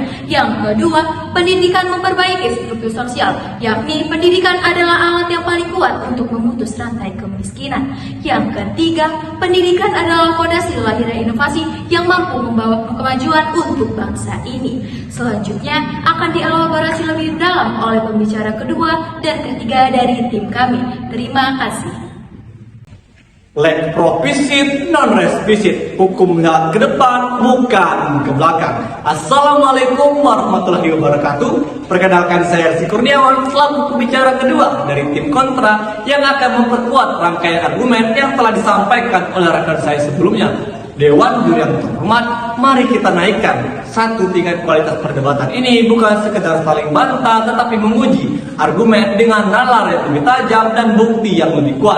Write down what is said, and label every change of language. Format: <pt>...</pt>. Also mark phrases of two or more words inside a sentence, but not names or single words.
<id>Yang kedua, pendidikan memperbaiki struktur sosial, yakni pendidikan adalah alat yang paling kuat untuk memutus rantai kemiskinan. Yang ketiga, pendidikan adalah fondasi lahirnya inovasi yang mampu membawa kemajuan untuk bangsa ini. Selanjutnya akan dielaborasi lebih dalam oleh pembicara kedua dan ketiga dari tim kami. Terima kasih.</id> <la>Leg propisit, non respisit,</la> <id>hukumnya ke depan, bukan ke belakang.</id> <ar>السلام عليكم ورحمة الله وبركاته.</ar> <id>Perkenalkan saya Rizky Kurniawan selaku pembicara kedua dari tim kontra yang akan memperkuat rangkaian argumen yang telah disampaikan oleh rekan saya sebelumnya. Dewan Juri yang terhormat, mari kita naikkan satu tingkat kualitas perdebatan ini, bukan sekedar saling bantah, tetapi menguji argumen dengan nalar yang lebih tajam dan bukti yang lebih kuat.</id>